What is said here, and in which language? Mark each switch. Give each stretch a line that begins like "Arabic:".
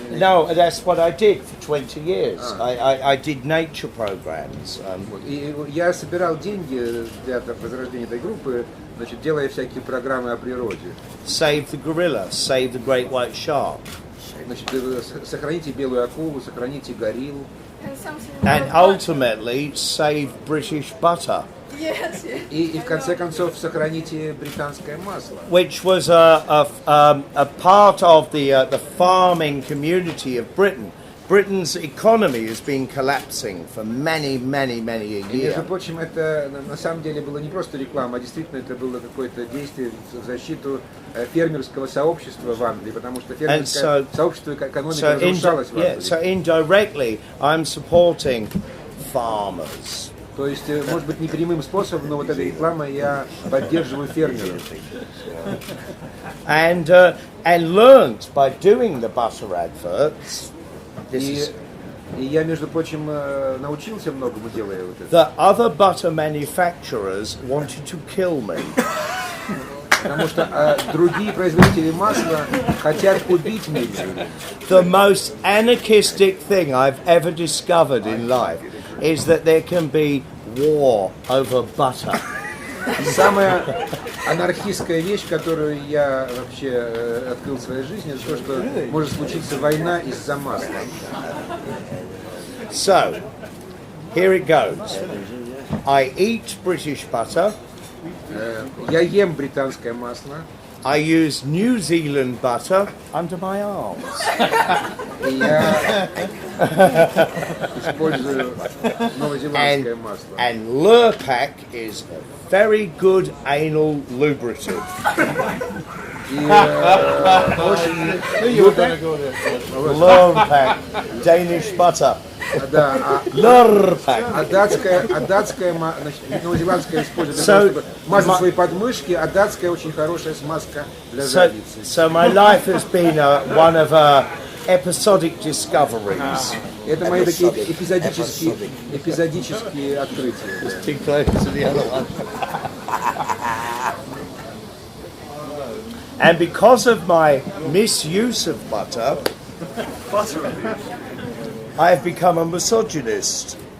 English: No, that's what I did for 20 years. I did nature programs.
Russian: Вот. И я собирал деньги для возрождения этой группы, значит, делая всякие программы о природе.
English: Save the gorilla, save the great white shark.
Russian: Значит, сохраните белую акулу, сохраните гориллу.
English: And ultimately save British butter. Yes, yes.
Russian: И в конце концов сохраните британское масло.
English: Which was a part of the farming community of Britain. Britain's economy has been collapsing for many, many, many a
Russian: И,
English: year.
Russian: между прочим, это на самом деле было не просто реклама, а действительно это было какое-то действие в защиту фермерского сообщества в Англии, потому что фермерское сообщество, экономика разрушалась в Англии.
English: So indirectly, I'm supporting farmers.
Russian: То есть, может быть, не прямым способом, но вот эта реклама, я поддерживаю фермеров.
English: And learnt by doing the butter adverts.
Russian: И я, между прочим, научился многому, делая вот это.
English: The other butter manufacturers wanted to kill me.
Russian: Потому что другие производители масла хотят убить меня.
English: The most anarchistic thing I've ever discovered in life is that there can be war over butter.
Russian: Самая анархистская вещь, которую я вообще открыл в своей жизни, это то, что может случиться война из-за масла.
English: So, here it goes. I eat British butter.
Russian: Я ем британское масло.
English: I use New Zealand butter under my arms.
Russian: И я использую новозеландское масло.
English: And Lurpak is a very good anal lubricant. Lurpak, Danish butter.
Russian: Да, Lurpak. датская, значит, новозеландская использует для того, чтобы мазать свои подмышки, а датская очень хорошая смазка для задницы.
English: So my life has been one of episodic discoveries.
Russian: Это мои такие эпизодические открытия.
English: Too close to the other one. And because of my misuse of butter, I have become a misogynist.